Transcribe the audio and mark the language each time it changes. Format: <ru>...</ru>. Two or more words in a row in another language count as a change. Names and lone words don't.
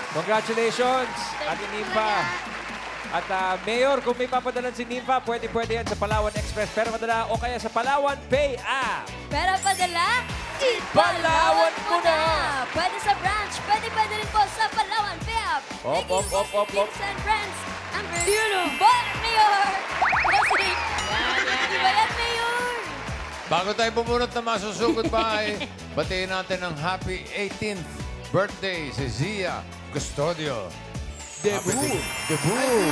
<tl>Congratulations, Ate Nimpa. At Mayor, kung may papadalan si Nimpa, pwede yan sa Palawan Express. Pero madala o kaya sa Palawan Pay app. Pero padala, Palawan mo na! Pwede sa branch, pwede rin po sa Palawan Pay app. Op, op, op, op, op.</tl> <en>Teams and friends.</en> <tl>Ang Bon Mayor! Bossing! Di ba yan, Mayor? Bago tayo bumunot na masusugod pa ay batiin natin ang</tl> <en>happy 18th birthday</en> <tl>si Zia Custodio. Debut. Debut.</tl>